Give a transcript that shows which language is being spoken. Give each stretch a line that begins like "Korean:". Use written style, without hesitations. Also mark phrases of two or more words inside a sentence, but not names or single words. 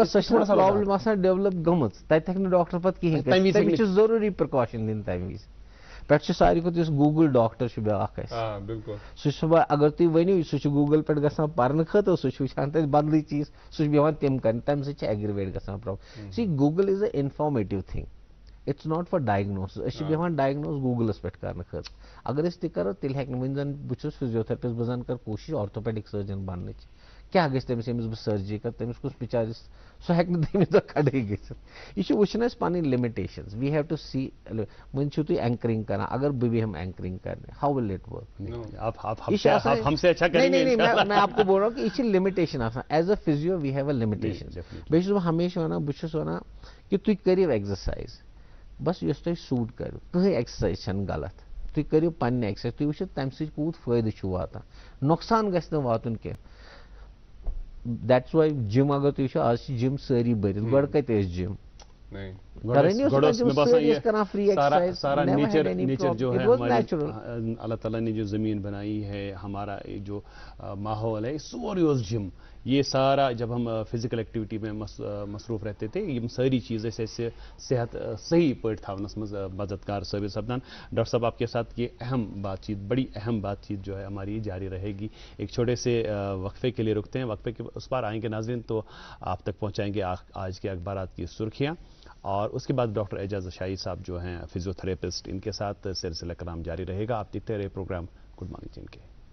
Kashmiri: مگر سۄ چھِ پرابلم آسان ڈیولپ گٔمٕژ تتہِ ہیٚکہِ نہٕ ڈاکٹر پتہٕ کِہیٖنۍ کٔرِتھ تٔمِس چھِ ضروٗری پرکاشن دِنۍ تمہِ وِزِ پٮ۪ٹھ چھُ ساروی کھۄتہٕ یُس گوٗگل ڈاکٹر چھُ بیٛاکھ اَسہِ سُہ چھُ اگر تُہۍ ؤنِو سُہ چھُ گوٗگل پٮ۪ٹھ گژھان پرنہٕ خٲطرٕ سُہ چھُ وٕچھان تتہِ بدلٕے چیٖز سُہ چھُ بیٚہوان تِم کرنہِ تمہِ سۭتۍ چھِ ایگریویٹ گژھان پرابلم سی
English: Google is a informative thing it's not for diagnoses
Kashmiri: أسۍ چھِ بیٚہوان ڈایگنوز گوٗگلس پٮ۪ٹھ کرنہٕ خٲطرٕ اگر أسۍ تہِ کرو تیٚلہِ ہیٚکہِ نہٕ وۄنۍ زن بہٕ چھُس فِزیوتھرپسٹ بہٕ زن کرٕ کوٗشش آرتھوپیڈک سٔرجن بننٕچ کیٛاہ گژھِ تٔمِس ییٚمِس بہٕ سٔرجری کرٕ تٔمِس کُس بِچارس سُہ ہیٚکہِ نہٕ تٔمِس دۄہ کھڑے گٔژھِتھ یہِ چھُ وٕچھُن اَسہِ پنٕنۍ لِمِٹیشنز
English: we have to see
Kashmiri: وۄنۍ چھِو تُہۍ اینکرِنگ کران اگر بہٕ بیٚہمہٕ اینکرِنگ کرنہِ
English: how will it work
Urdu: میں آپ کو بول رہا ہوں کہ
Kashmiri: یہ چھِ لِمِٹیشن آسان
English: as a physio we have a limitation
Kashmiri: بیٚیہِ چھُس بہٕ ہمیشہِ وَنان بہٕ چھُس وَنان کہِ تُہۍ کٔرِو ایگزرسایز بس یۄس تۄہہِ سوٗٹ کٔرِو کٕہٕنۍ ایگزرسایز چھَنہٕ غلط تُہۍ کٔرِو پنٕنہِ ایگزرسایز تُہۍ وٕچھِو تَمہِ سۭتۍ کوٗت فٲیدٕ چھُ واتان نۄقصان گژھِ نہٕ واتُن کینٛہہ
English: that's why
Kashmiri: جِم اگر تُہۍ وٕچھِو آز چھِ جِم سٲری بٔرِتھ گۄڈٕ کَتہِ ٲسۍ جِم
Urdu: نیچر جو ہے اللہ تعالیٰ نے جو زمین بنائی ہے ہمارا جو ماحول ہے
Kashmiri: سورے اوس جم
Urdu: یہ سارا جب ہم
English: physical activity
Urdu: میں مصروف رہتے تھے یہ ساری چیزیں سے
Kashmiri: صحت صحیح پٲٹھۍ تھاونس منٛز مددگار ثابت سپدان
Urdu: ڈاکٹر صاحب آپ کے ساتھ یہ اہم بات چیت بڑی اہم بات چیت جو ہے ہماری جاری رہے گی ایک چھوٹے سے وقفے کے لیے رکتے ہیں وقفے کے اس بار آئیں گے ناظرین تو آپ تک پہنچائیں گے آج کے اخبارات کی سرخیاں اور اس کے بعد ڈاکٹر اعجاز اشائی صاحب جو ہیں فزیوتھراپسٹ ان کے ساتھ سلسلہ کلام جاری رہے گا آپ دیکھتے رہے پروگرام
English: good morning
Urdu: جن کے